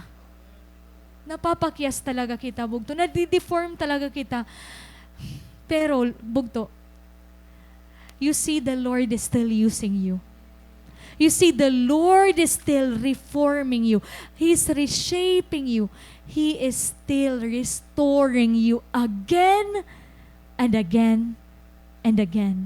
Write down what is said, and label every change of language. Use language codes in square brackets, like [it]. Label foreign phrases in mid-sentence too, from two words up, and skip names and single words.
[war] Napapakyas talaga kita, bugto. Nadideform talaga kita. Pero, bugto, [en] you see the Lord is still using you. You see, the Lord is still reforming you. He's reshaping you. He is still restoring you again and again and again.